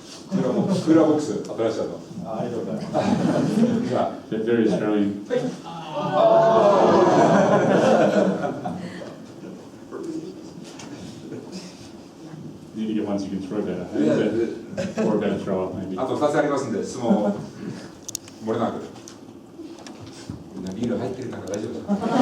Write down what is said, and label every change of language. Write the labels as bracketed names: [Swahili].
[Japanese] クーラーボックス、新しいの。ありがとうございます。じゃあ、 [English] They're very Australian. You need to get ones you can throw better. Or a better throw up, maybe. [Japanese] あと2つありますんで、質問漏れなく。みんなビール入ってる中大丈夫ですか？